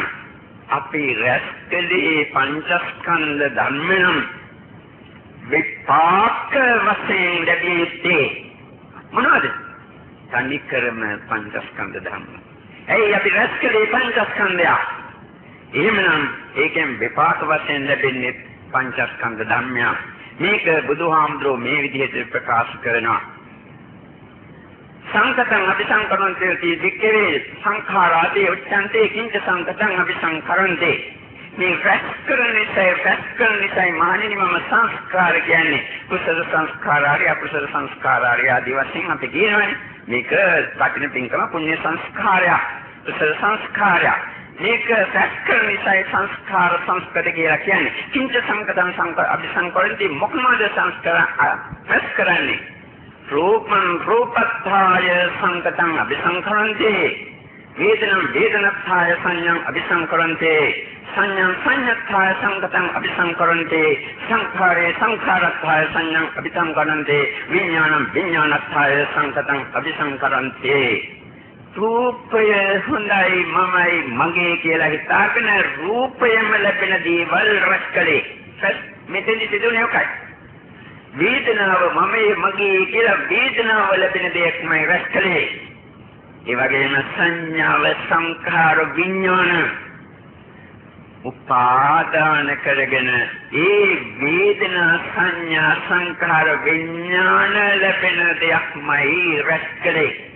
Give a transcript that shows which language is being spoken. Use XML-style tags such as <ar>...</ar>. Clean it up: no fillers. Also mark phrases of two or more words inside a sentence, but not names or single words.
<si>අපි රැස්කලේ පංචස්කන්ධ ධර්මයන් විපාක වශයෙන් ලැබෙන්නේ මොනවද? තනිකරම පංචස්කන්ධ ධර්ම. ඇයි අපි රැස් කළේ පංචස්කන්ධය? එහෙමනම් ඒකෙන් විපාක වශයෙන් ලැබෙන්නේ පංචස්කන්ධ ධර්මයක්. මේක බුදුහාමුදුරුවෝ මේ විදිහට ප්‍රකාශ කරනවා.</si> <pi>සංකතං අபிසංකරන්තේ වික්කවේ සංඛාරාදී උච්ඡන්තේ කිංච සංකතං අபிසංකරන්තේ.</pi> <si>මේ රැස්කරන්නේ මානෙනි මම සංස්කාර කියන්නේ කුසල සංස්කාරාරි අකුසල සංස්කාරාරි ආදී වශයෙන් අපි කියනවානේ. මේක කටින පින්කම පුණ්‍ය සංස්කාරයක්, කුසල සංස්කාරයක්. මේක රැස්කරන්නේ සංස්කාර සංස්කෘත කියලා කියන්නේ.</si> <pi>කිංච සංකතං අபிසංකරන්තේ</pi> <si>මොකමද සංස්කාර රැස්කරන්නේ?</si> <pi>රූපං රූපත්ථාය සංකතං අபிසංකරන්තේ වේදනං වේදනත්ථාය සංඤං අபிසංකරන්තේ සංඤං සංඤත්ථාය සංකතං අபிසංකරන්තේ සංඛාරේ සංඛාරත්ථාය සංඤං අபிසංකරන්තේ විඥානං විඥානත්ථාය සංකතං අபிසංකරන්තේ.</pi> <si>රූපය හොඳයි මමයි මගේ කියලා හිතාගෙන රූපයෙන්ම ලැබෙන දේවල් රැස්කලේ. මෙතෙන්දි සිදුවන්නේ මොකක්ද? වේදනාව මමයි මගේ කියලා වේදනාව ලැබෙන දෙයක්මයි රැස්කලේ. ඒ වගේම සංඥාව සංඛාර විඥාන උපාදාන කරගෙන ඒ වේදනා සංඥා සංඛාර විඥාන ලැබෙන දෙයක්මයි රැස්කලේ.</si>